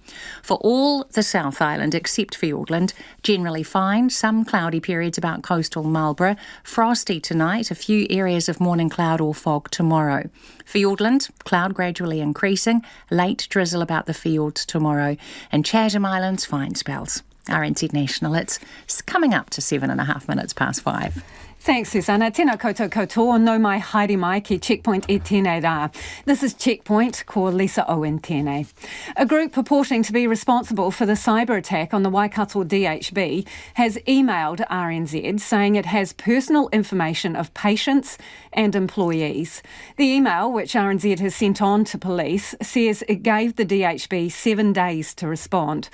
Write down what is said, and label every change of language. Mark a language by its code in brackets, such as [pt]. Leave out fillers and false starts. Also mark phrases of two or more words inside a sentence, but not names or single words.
[en] For all the South Island except Fiordland, generally fine, some cloudy periods about coastal Marlborough, frosty tonight, a few areas of morning cloud or fog tomorrow. Fiordland, cloud gradually increasing, late drizzle about the fiords tomorrow, and Chatham Islands, fine spells. RNZ National. It's coming up to 7.5 minutes past 5. Thanks, Susanna. [mi] Tēnā koutou katoa, no mai haere mai ki Checkpoint e tēnei rā. [en] This is Checkpoint, [mi] ko Lisa Owen tēnei. [en] A group purporting to be responsible for the cyber attack on the Waikato DHB has emailed RNZ saying it has personal information of patients and employees. The email, which RNZ has sent on to police, says it gave the DHB 7 days to respond.